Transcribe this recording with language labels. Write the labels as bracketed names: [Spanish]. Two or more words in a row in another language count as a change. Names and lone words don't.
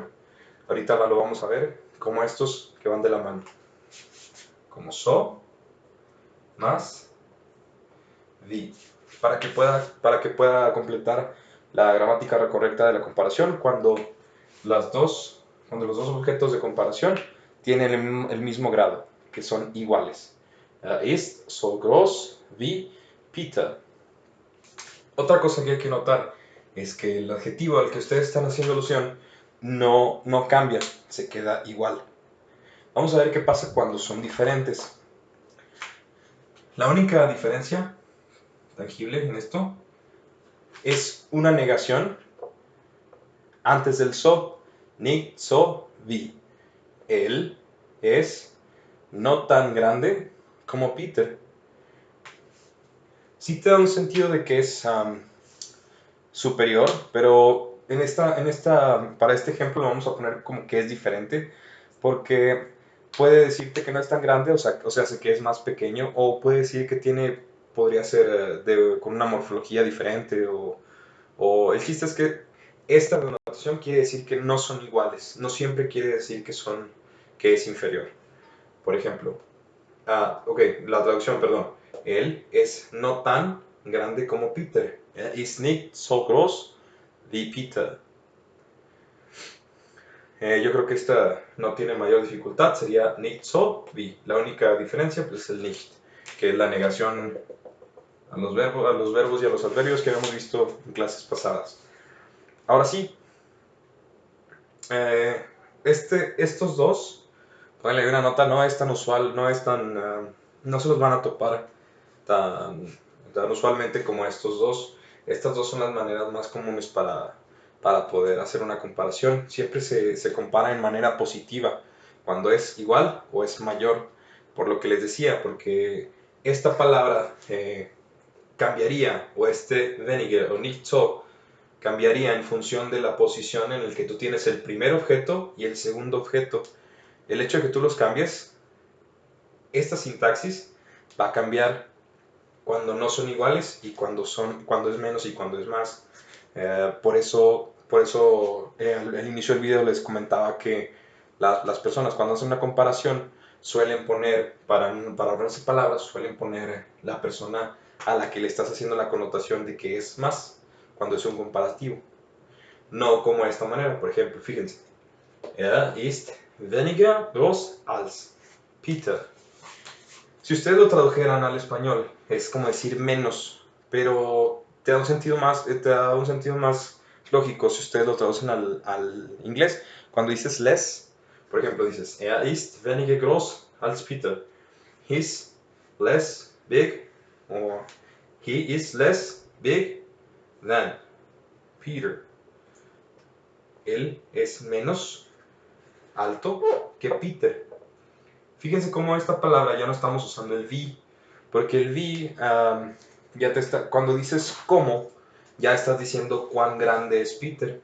[Spanish] Ahorita lo vamos a ver como estos que van de la mano, como so más the, para que pueda completar la gramática correcta de la comparación cuando los dos objetos de comparación tienen el mismo grado, que son iguales. [German] Ist so groß wie Peter. [Spanish] Otra cosa que hay que notar es que el adjetivo al que ustedes están haciendo alusión no cambia, se queda igual. Vamos a ver qué pasa cuando son diferentes. La única diferencia tangible en esto es una negación antes del so. [German] Nicht so wie. [Spanish] Él es no tan grande como Peter. Sí te da un sentido de que es superior, pero para este ejemplo lo vamos a poner como que es diferente, porque puede decirte que no es tan grande, o sea que es más pequeño, o puede decir que podría ser con una morfología diferente, o el chiste es que esta denotación quiere decir que no son iguales, no siempre quiere decir que es inferior. Por ejemplo, ok, la traducción, perdón. Él es no tan grande como Peter. [German] Er ist nicht so groß wie Peter. [Spanish] Yo creo que esta no tiene mayor dificultad, sería [German] nicht so wie. [Spanish] La única diferencia pues, es el nicht, que es la negación a los verbos y a los adverbios que habíamos visto en clases pasadas. Ahora sí, estos dos Pónganle una nota, no es tan usual, no es tan, no se los van a topar tan, tan usualmente como estos dos. Estas dos son las maneras más comunes para poder hacer una comparación. Siempre se compara en manera positiva, cuando es igual o es mayor, por lo que les decía, porque esta palabra cambiaría, o este weniger o [German] nicht so, [Spanish] cambiaría en función de la posición en la que tú tienes el primer objeto y el segundo objeto. El hecho de que tú los cambies, esta sintaxis va a cambiar cuando no son iguales y cuando es menos y cuando es más. Por eso al inicio del video les comentaba que las personas cuando hacen una comparación suelen poner, para ahorrarse palabras, suelen poner la persona a la que le estás haciendo la connotación de que es más cuando es un comparativo. No como de esta manera, por ejemplo, fíjense. [German] Ist weniger groß als Peter. [Spanish] Si ustedes lo tradujeran al español, es como decir menos, pero te da un sentido más lógico si ustedes lo traducen al inglés. Cuando dices less, por ejemplo, dices, [German] ist weniger groß als Peter. [English] He's less big, o he is less big than Peter. [Spanish] Él es menos alto que Peter. Fíjense cómo esta palabra ya no estamos usando el vi, porque el vi ya te está, cuando dices cómo, ya estás diciendo cuán grande es Peter.